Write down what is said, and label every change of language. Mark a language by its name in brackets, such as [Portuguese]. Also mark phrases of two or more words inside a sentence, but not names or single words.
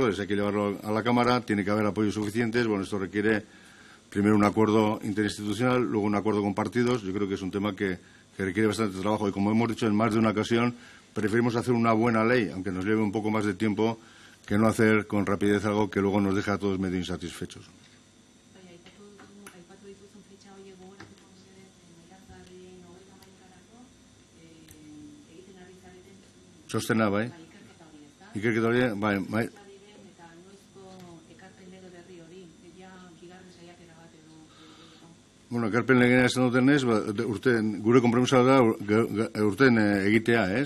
[Spanish] Hay que llevarlo a la Cámara, tiene que haber apoyos suficientes. Esto requiere primero un acuerdo interinstitucional, luego un acuerdo con partidos. Yo creo que es un tema que requiere bastante trabajo y, como hemos dicho en más de una ocasión, preferimos hacer una buena ley, aunque nos lleve un poco más de tiempo, que no hacer con rapidez algo que luego nos deja a todos medio insatisfechos. [Basque] Txostena, bai. Ikerketa hori, bai. Ekarpen legea esan dutenez, gure konpromisoa da urten egitea, ez?